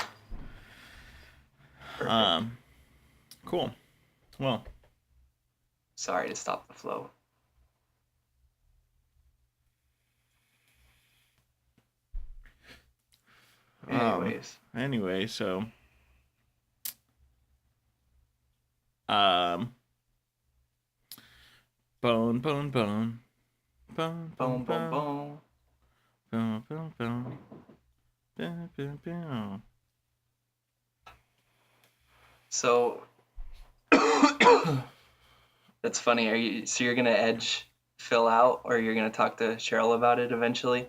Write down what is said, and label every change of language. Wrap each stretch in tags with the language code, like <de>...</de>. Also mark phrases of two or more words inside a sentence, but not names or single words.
<en>Perfect. Cool. Well. Sorry to stop the flow. Anyways. Anyway, so um bone, bone, bone. Bone, bone, Boom, boom, bone. boom. Bone, bone, bone. Bone, bone, bone. So that's funny. So you're gonna edge Phil out, or you're gonna talk to Cheryl about it eventually?</en>